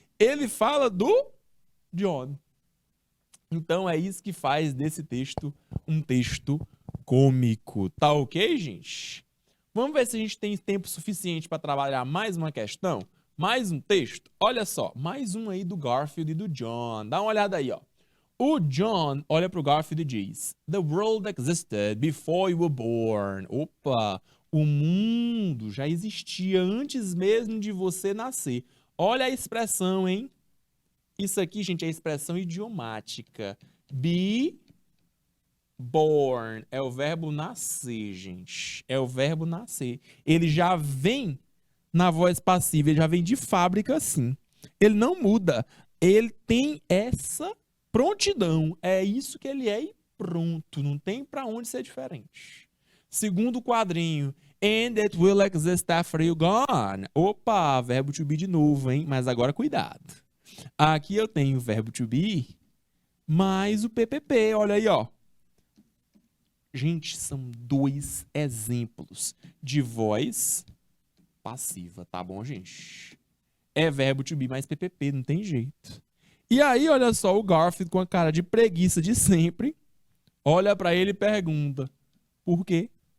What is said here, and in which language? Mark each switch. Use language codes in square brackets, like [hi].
[pt] Ele fala do John. Então é isso que faz desse texto um texto cômico. Tá ok, gente? Vamos ver se a gente tem tempo suficiente para trabalhar mais uma questão? Mais um texto? Olha só, mais um aí do Garfield e do John. Dá uma olhada aí, ó. O John olha pro Garfield e diz: [en] The world existed before you were born. [pt] Opa, o mundo já existia antes mesmo de você nascer. Olha a expressão, hein? Isso aqui, gente, é a expressão idiomática. Be born é o verbo nascer, gente. É o verbo nascer. Ele já vem na voz passiva, ele já vem de fábrica assim. Ele não muda. Ele tem essa prontidão. É isso que ele é e pronto. Não tem para onde ser diferente. Segundo quadrinho. [en] And it will exist after you gone. [pt] Opa, verbo to be de novo, hein? Mas agora cuidado. Aqui eu tenho o verbo to be mais o PPP. Olha aí, ó. Gente, são dois exemplos de voz passiva, tá bom, gente? É verbo to be mais PPP, não tem jeito. E aí, olha só, o Garfield com a cara de preguiça de sempre, olha pra ele e pergunta: por quê?